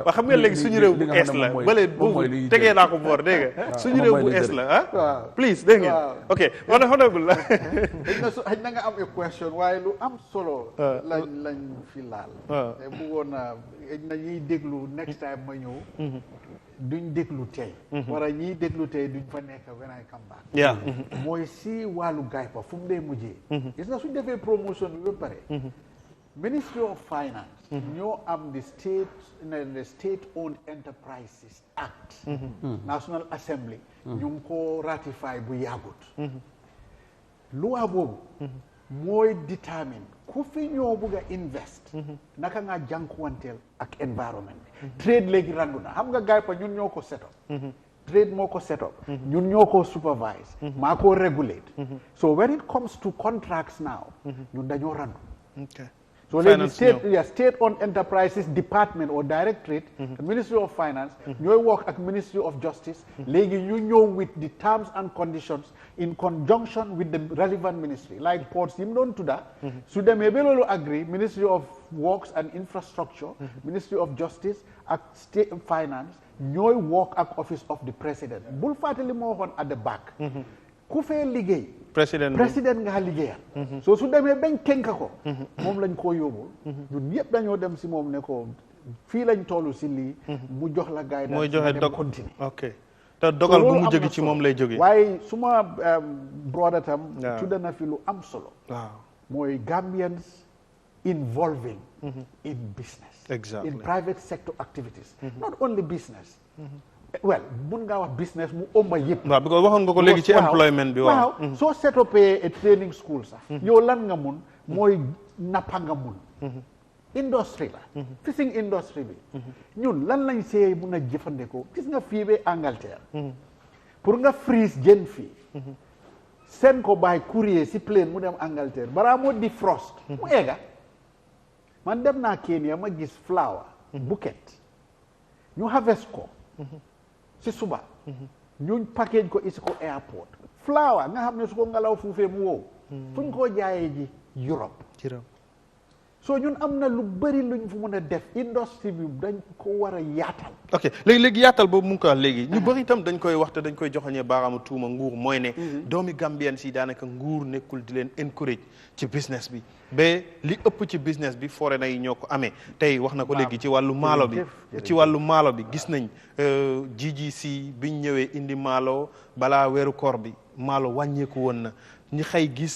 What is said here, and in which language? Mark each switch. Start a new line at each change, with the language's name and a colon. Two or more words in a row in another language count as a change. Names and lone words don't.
Wolof: waaw xam nga léegi suñu réew bu ees la bële boobu tegee naa ko boor dégg nga suñu réew bu ees la ah please dégg ngeen ok honorable la xëy na nga am
English: a question
Wolof: waaye lu am solo lañ fi laal te bëggoon na xëy na ñuy déglu
English: next time
Wolof: ma ñëw duñ déglu tey wala ñiy déglu tey duñ fa nekk
English: when I come back yeah
Wolof: mooy si wàllu gaypa fu mu dee mujjee gis nga suñ defee promotion bi ba pare Ministry of Finance ñoo am
English: the state owned enterprises act
Wolof: National Assembly ñu ngi ko ratify bu yàggut loi boobu mooy determine ku fi ñoo bugg a invest naka nga jànkuwanteel ak environment bi trade léegi randu na xam nga gaypa ñun ñoo ko
English: set up
Wolof: trade moo ko
English: set up
Wolof: ñun ñoo ko supervise maa ko regulate
English: so when it comes to contracts now
Wolof: ñun dañoo randu so léegi
English: state-owned enterprises department or directorate
Wolof: Ministry of Finance ñooy work ak Ministry of Justice léegi ñu ñëw
English: with the terms and conditions in conjunction with the relevant ministry like ports
Wolof: yi mu doon tudda su demee ba loolu agree Ministry of Works and Infrastructure Ministry of Justice ak State Finance ñooy work ak Office of the President bul fàttali moo waxoon
English: at the back
Wolof: ku fee liggéey président nga liggéeyal so su demee bañ tënk ko moom lañ koo yóbbul ñun ñëpp dañoo dem si moom ne ko fii lañ tollu si lii mu jox la gaay mooy joxe dog
English: continue
Wolof: ok te dogal bu mu jóge ci moom lay jóge waaye suma brother tam tudda na fi lu am solo waaw
English: mooy Gambians involving in business exactly
Wolof: in private sector activities not only business well mun ngaa wax business mu ëmba yëpp waaw because waxoon nga ko léegi ci employment bi waaw soo setopee a training school sax yow lan nga mun mooy nappa nga mun industrie la
English: fishing industry
Wolof: bi ñun lan lañ see mun a jëfandikoo gis nga fii ba Angleterre pour nga freeze jën fii seen ko by courrier si plane mu dem Angleterre balaa moo defrost mu egga man dem naa Kenya ma gis
English: flower bouquet
Wolof: ñu harvest ko si suba ñuñ package ko isi ko airport flower nga xam ne su ko ngelaw fuufee mu wow fuñ koo jaayee ji Europe so ñun am na lu bëri luñ fu mun a def industrie bi dañ ko war a yaatal ok léegi yaatal boobu mu ngi ko wax léegi ñu bëri itam dañ koy wax te dañ koy joxañee baaraamu tuuma nguur mooy ne doomi Gambien si daanaka nguur nekkul di leen encourage ci business bi ba li ëpp ci business bi foreigner yi ñoo ko amee tey wax na ko léegi ci wàllu maalo bi gis nañ GGC biñ ñëwee indi maalo balaa weeru koor bi maalo wàññeeku woon na ñi xëy gis